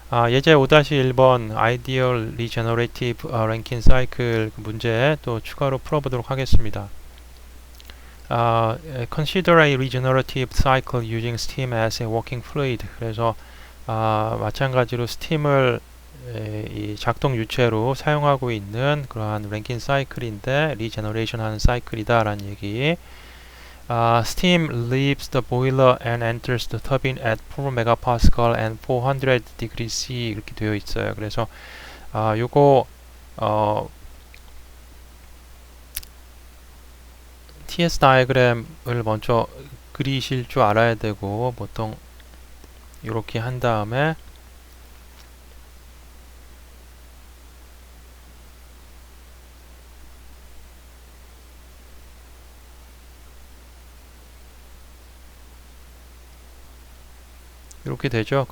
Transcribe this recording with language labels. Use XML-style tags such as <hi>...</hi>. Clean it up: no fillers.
<ko>예제 5-1번 Ideal Regenerative Rankine Cycle 문제 또 추가로 풀어보도록 하겠습니다.</ko> <en>Consider a regenerative cycle using steam as a working fluid.</en> <ko>그래서 마찬가지로 스팀을 이 작동 유체로 사용하고 있는 그러한 랭킨 사이클인데 리제너레이션 하는 사이클이다 라는 얘기.</ko> <en>Steam leaves the boiler and enters the turbine at 4 megapascal and 400 degrees C</en> <ko>이렇게 되어 있어요. 그래서 요거 TS 다이어그램을 먼저 그리실 줄 알아야 되고 보통 이렇게 한 다음에 이렇게 되죠.</ko>